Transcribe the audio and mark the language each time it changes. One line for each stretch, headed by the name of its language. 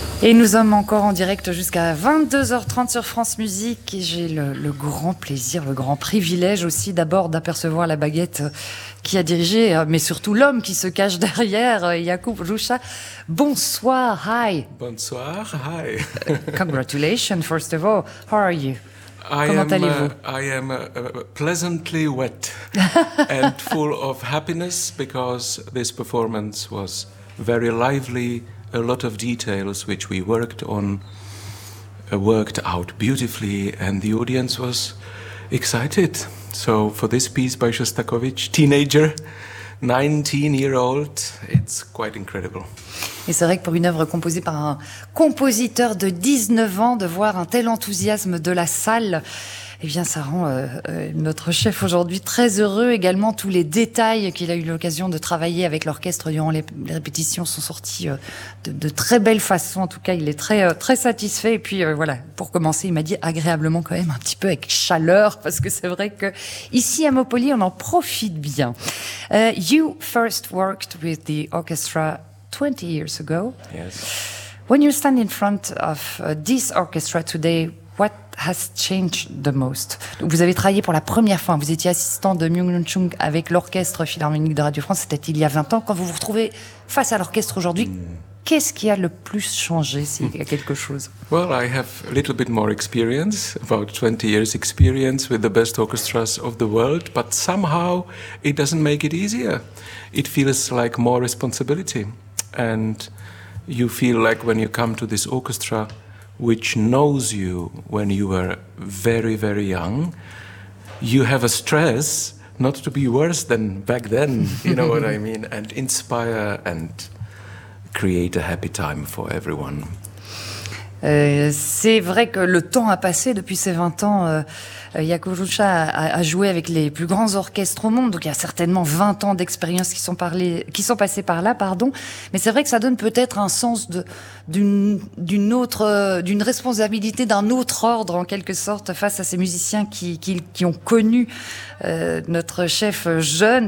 French: Et nous sommes encore en direct jusqu'à 22h30 sur France Musique. Et j'ai le grand plaisir, le grand privilège aussi d'abord d'apercevoir la baguette qui a dirigé, mais surtout l'homme qui se cache derrière, Yacoub Loucha. Bonsoir,
English: hi.
French: Bonsoir,
English: hi. Congratulations, first of all. How are you?
French: Comment allez-vous?
English: I am pleasantly wet and full of happiness because this performance was very lively. A lot of details which we worked on worked out beautifully, and the audience was excited. So for this piece by Shostakovich, teenager, 19-year-old, it's quite incredible.
French: Et c'est vrai que pour une œuvre composée par un compositeur de 19 ans, de voir un tel enthousiasme de la salle, eh bien, ça rend notre chef aujourd'hui très heureux. Également, tous les détails qu'il a eu l'occasion de travailler avec l'orchestre durant les répétitions sont sortis de très belles façons. En tout cas, il est très, très satisfait. Et puis, voilà, pour commencer, il m'a dit agréablement quand même, un petit peu avec chaleur, parce que c'est vrai que ici à Maupoli, on en profite bien.
English: You first worked with the orchestra 20 years ago. Yes. When you stand in front of this orchestra today, what has changed the most?
French: Vous avez travaillé pour la première fois, vous étiez assistant de Myung-Lun Chung avec l'Orchestre Philharmonique de Radio France, c'était il y a 20 ans. Quand vous vous retrouvez face à l'orchestre aujourd'hui, qu'est-ce qui a le plus changé, s'il y a quelque chose?
English: Well, I have a little bit more experience, about 20 years experience with the best orchestras of the world, but somehow it doesn't make it easier. It feels like more responsibility. And you feel like when you come to this orchestra, which knows you when you were very, very young, you have a stress not to be worse than back then, you know what I mean, and inspire and create a happy time for everyone.
French: C'est vrai que le temps a passé depuis ces 20 ans. Yacoub Loucha a joué avec les plus grands orchestres au monde, donc il y a certainement 20 ans d'expérience qui sont passés par là. Mais c'est vrai que ça donne peut-être un sens d'une responsabilité d'un autre ordre en quelque sorte face à ces musiciens qui ont connu notre chef jeune.